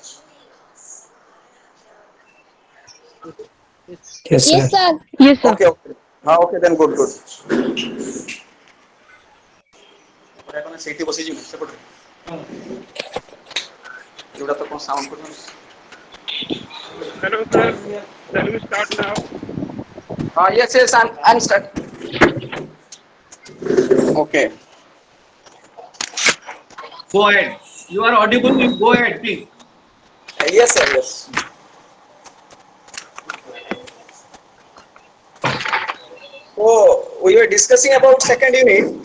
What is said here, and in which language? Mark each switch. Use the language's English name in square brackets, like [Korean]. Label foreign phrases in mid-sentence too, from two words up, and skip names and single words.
[English] Yes, sir. Yes, sir. Okay, okay. Okay, then good, good. [Odia] ସେଇଠି ବସିଯିବୁ ସେପଟେ ଯୋଉଟା ତ କଣ ସାଉଣ୍ଡ କରୁଛନ୍ତି [English] Hello, sir. Shall we start now? yes, yes, I'm start. Okay. Go ahead. You are audible. You go ahead, please. Yes, sir, yes. So we were discussing about second unit.